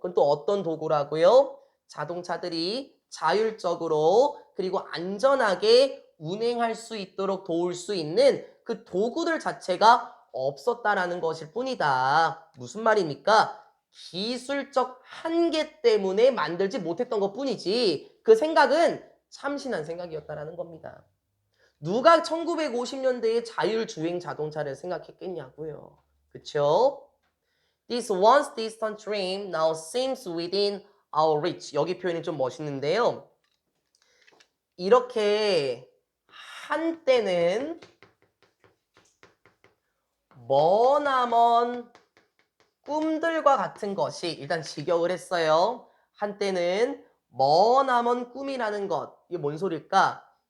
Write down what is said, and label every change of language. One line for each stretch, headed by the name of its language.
Korean: 그럼 또 어떤 도구라고요? 자동차들이 자율적으로 그리고 안전하게 운행할 수 있도록 도울 수 있는 그 도구들 자체가 없었다라는 것일 뿐이다. 무슨 말입니까? 기술적 한계 때문에 만들지 못했던 것 뿐이지 그 생각은 참신한 생각이었다라는 겁니다. 누가 1950년대에 자율주행 자동차를 생각했겠냐고요. 그쵸?
English: This once distant dream now seems within our reach.
Korean: 여기 표현이 좀 멋있는데요. 이렇게 한때는 머나먼 꿈들과 같은 것이 일단 직역을 했어요. 한때는 머나먼 꿈이라는 것. 이게 뭔 소릴까?